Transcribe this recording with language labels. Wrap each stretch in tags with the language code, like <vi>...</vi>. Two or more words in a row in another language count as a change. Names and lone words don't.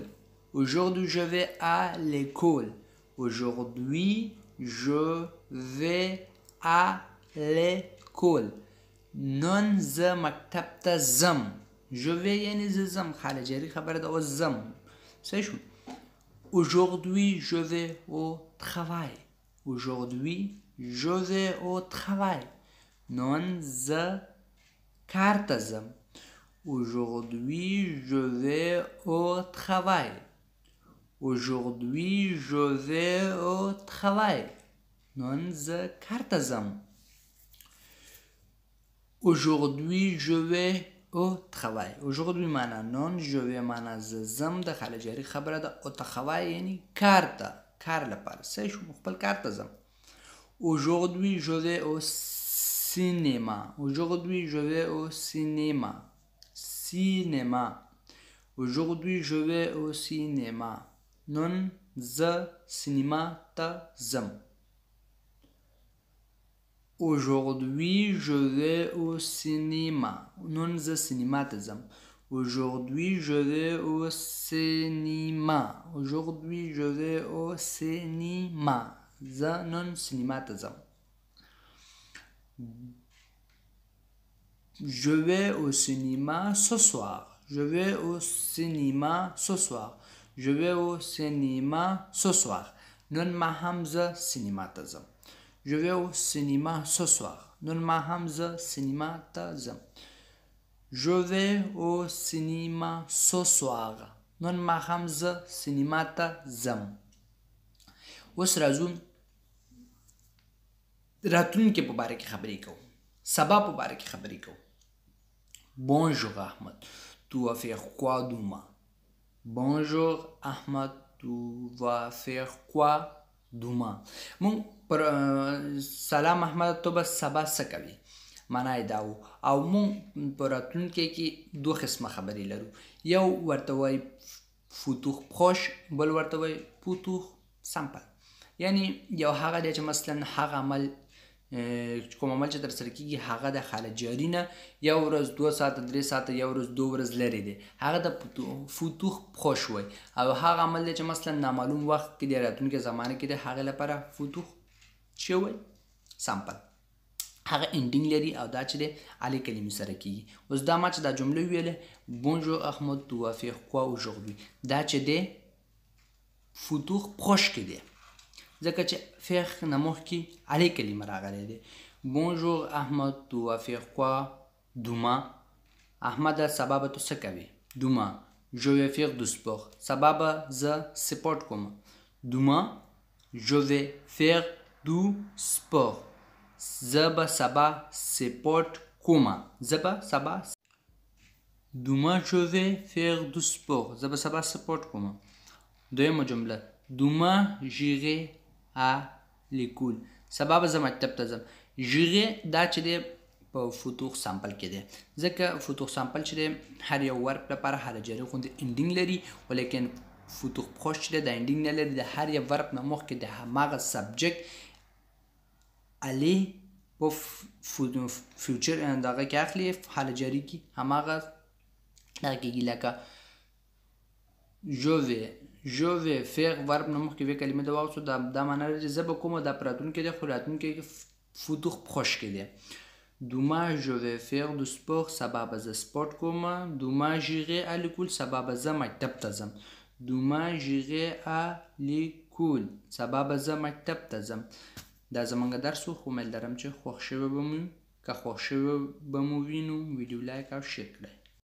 <fr>Aujourd'hui je vais à l'école. Aujourd'hui je vais à l'école.</fr> <ps>نن زه مکتب ته ځم.</ps> <fr>Je vais</fr> <ps>یعنې زه ځم، حاله جاري خبره ده اوس ځم. صحیح شو.</ps> <fr>Aujourd'hui je vais au travail. Aujourd'hui je vais au travail.</fr> <ps>نن زه کار ته ځم.</ps> <fr>Aujourd'hui je vais au travail. Aujourd'hui je vais au travail.</fr> <ps>نن زه کار ته ځم.</ps> <fr>Aujourd'hui je vais au travail.</fr> <ps>Aujourd'hui معنا نن،</ps> <fr>je vais</fr> <ps>معنا زه ځم، د حاله جاري خبره ده. او travail یعنی کار ته، کار لپاره. صحیح شو، خپل کار ته ځم.</ps> <fr>Aujourd'hui, je vais au cinéma. Aujourd'hui, je vais au cinéma. Cinéma. Aujourd'hui, je vais au cinéma.</fr> <ps>نن زه سینما ته ځم.</ps> <fr>Aujourd'hui, je vais au cinéma.</fr> <ps>نن زه سینما ته ځم.</ps> <fr>Aujourd'hui, je vais au cinéma. Aujourd'hui, je vais au cinéma.</fr> <ps>زه نن سینما ته ځم.</ps> <fr>Je vais au cinéma ce soir. Je vais au cinéma ce soir. Je vais au cinéma ce soir.</fr> <ps>نن ما هم زه سینما ته ځم.</ps> <fr>Je vais au cinéma ce soir.</fr> <ps>نن ما هم زه سینما ته ځم.</ps> <fr>Je vais au cinéma ce soir.</fr> <ps>نن ما هم زه سینما ته ځم. اوس راځو راتلونکي په باره کې خبرې کوو. سبا په باره کې خبرې کوو.</ps> <fr>Bonjour Ahmed, tu vas faire quoi demain? Bonjour Ahmed, tu vas faire quoi demain?</fr> <ps>مونږ پر سلام احمد تو بس سبا څه کوي معنا یې دا و. او مونږ په راتلونکي کې دوه قسمه خبرې لرو. یو ورته وایي فوتوخ پروش، بل ورته وایي فوتوخ سمپل. یعنی یو هغه دی چې مثلا هغه عمل کوم عمل چې ترسره کېږي هغه د حالت جاري نه یو ورځ 2 ساعته 3 ساعته یو ورځ 2 ورځ لرې دی، هغه د فوتوخ پروش وایي. او هغه عمل دی چې مثلا نامعلوم وخت کې دی، راتلونکي زمانه کې دی، هغه لپاره فوتوخ چې وایي سمپل. هغه انډینګ لري او دا چې دی الې کلمې سره کېږي. اوس دا ما چې دا جمله ویلې</ps> <fr>Bonjour Ahmed, tu vas faire quoi aujourd'hui؟</fr> <ps>دا چې دی فوتوخ پروش کې دی ځکه چې فیخ نه مخکې الې کلمه راغلی دی.</ps> <fr>Bonjour Ahmed, tu vas faire quoi demain؟</fr> <ps>احمده سبا به تو څه کوې؟</ps> <fr>Demain je vais faire du sport.</fr> <ps>سبا به زه سپورټ کوم.</ps> <fr>Demain je vais faire du sport.</fr> <ps>زه به سبا سپورټ کوم. زه به سبا</ps> <fr>Demain je vais faire du sport.</fr> <ps>زه به سبا سپورټ کوم. دویمه جمله</ps> <fr>Demain j'irai à l'école.</fr> <ps>سبا به زه مکتب ته ځم. J'irai دا چې دی په فوتوخ سامپل کې دی ځکه فوتوخ سامپل چې دی هر یو ورب لپاره هر جاري غوندې انډینګ لري، ولیکن فوتوخ پروش چې دی د انډینګ نه لري. د هر یو ورب نه مخکې د هماغه سبجکټ الې په فیوچر دغه کې اخلي، حال جاري کې هماغه دغه کېږي لکه</ps> <fr>je vais faire</fr> <ps>ورب نه مخکې وې کلمې د واغوستو دا معنا لري چې زه به کومه دا په راتلونکي دی، خو راتلونکي کې فوتوخ پروش کې دی.</ps> <fr>Demain je vais faire du sport.</fr> <ps>سبا به زه سپورټ کوم.</ps> <fr>Demain j'irai à l'école.</fr> <ps>سبا به زه مکتب ته ځم.</ps> <fr>Demain j'irai à l'école.</fr> <ps>سبا به زه مکتب ته ځم. دا زمونږ درس و، خو امیل لرم چې خوښ شوی به مو وي. که خوښ شوی به مو وي نو ویډیو لایک او شیر کړئ.</ps>